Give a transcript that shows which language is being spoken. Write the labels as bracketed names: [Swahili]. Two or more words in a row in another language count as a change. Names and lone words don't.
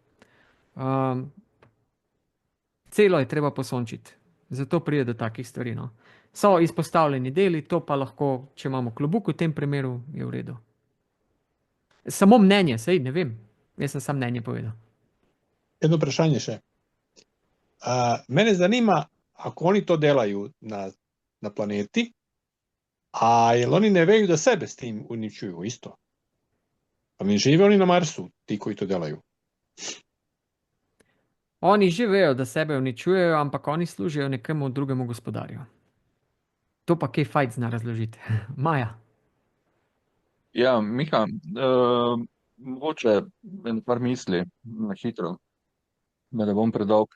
[Slovenian] Celo je treba posončiti, zato pride do takih stvari, So izpostavljeni deli, to pa lahko, če imamo klobuk, v tem primeru je v redu. Samo mnenje, sej ne vem. Jaz sem sam mnenje povedal. Jedno vprašanje še. Mene zanima, [Croatian] ako oni to delaju na planeti, a jel oni ne veju da sebe s tim uničuju isto? Pa mi žive oni na Marsu, ti koji to delaju? [Slovenian] Oni že vejo, da sebe uničujejo, ampak oni služijo nekemu drugemu gospodarju. To pa kaj Fajt zna razložiti. Maja. Ja, Miha, mogoče en par misli na hitro, da ne bom predolg.